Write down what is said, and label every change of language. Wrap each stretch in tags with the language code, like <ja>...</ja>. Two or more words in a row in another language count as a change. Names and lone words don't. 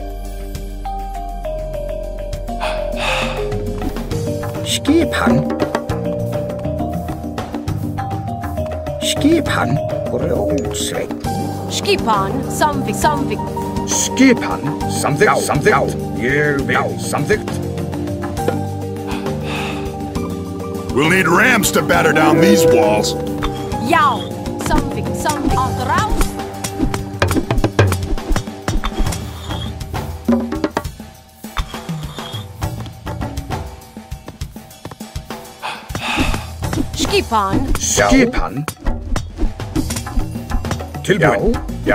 <is>Skipan. Skipan. Grjótsveit. Skipan. Samþykkt. Skipan. Samþykkt. Samþykkt. Ég vil. Samþykkt.</is> <en>We'll need rams to batter down these walls.</en> <is>Já. Samþykkt. Að rás. Skipan. Skipan. Tilbúin. Já.</is>